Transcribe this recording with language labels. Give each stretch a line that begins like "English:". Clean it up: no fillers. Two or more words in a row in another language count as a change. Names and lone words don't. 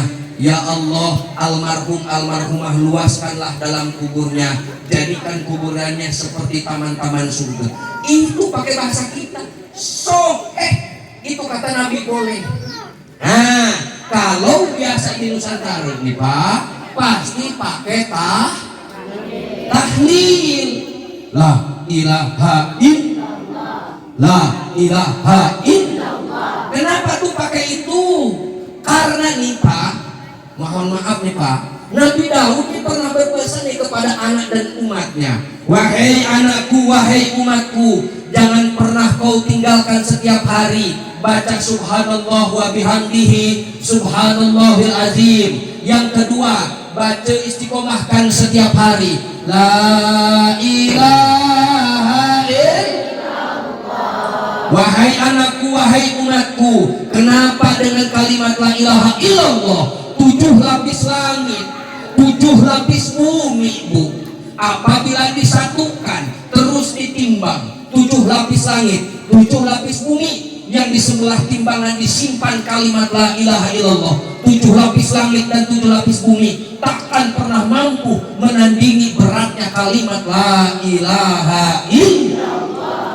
Indonesian: Ya Allah, almarhum almarhumah luaskanlah dalam kuburnya, jadikan kuburannya seperti taman-taman surga. Itu pakai bahasa kita. Itu kata Nabi boleh. Nah, kalau biasa di Nusantara nih Pak, pasti pakai tahlil.
Arabic: لا إله إلا الله. لا إله إلا الله.
Indonesian: Kenapa tuh pakai itu? Karena nih Pak, mohon maaf nih Pak, Nabi Daud ini pernah berpesan nih kepada anak dan umatnya, wahai anakku, wahai umatku, jangan pernah kau tinggalkan setiap hari baca
Arabic: سبحان الله وبحمده سبحان الله العظيم.
Indonesian: Yang kedua, baca istiqomahkan setiap hari
Arabic: لا إله إلا الله.
Indonesian: Wahai anakku, wahai umatku, kenapa dengan kalimat
Arabic: لا إله إلا الله
Indonesian: 7 lapis langit, 7 lapis bumi, Bu, apabila disatukan terus ditimbang 7 lapis langit, 7 lapis bumi, yang di sebelah timbangan disimpan kalimat
Arabic: لا إله إلا الله,
Indonesian: 7 lapis langit dan 7 lapis bumi takkan pernah mampu menandingi beratnya kalimat
Arabic: لا إله إلا الله.